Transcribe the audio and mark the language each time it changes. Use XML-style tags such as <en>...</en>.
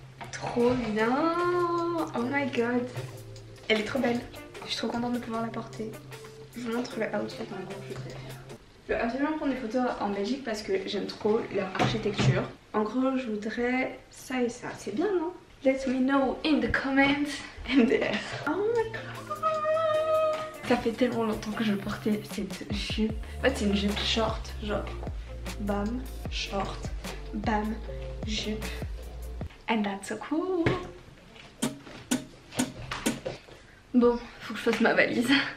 <fr>Trop bien.</fr> <en>Oh my god.</en> <fr>Elle est trop belle. Je suis trop contente de pouvoir la porter. Je vous montre le outfit en gros que je préfère. Je veux absolument prendre des photos en Belgique parce que j'aime trop leur architecture. En gros je voudrais ça et ça. C'est bien non?</fr> <en>Let me know in the comments.</en> <fr>MDR.</fr> <en>Oh my god.</en> <fr>Ça fait tellement longtemps que je portais cette jupe. En fait c'est une jupe short, genre bam, short, bam, jupe.</fr> <en>And that's so cool.</en> <fr>Bon, faut que je fasse ma valise.</fr>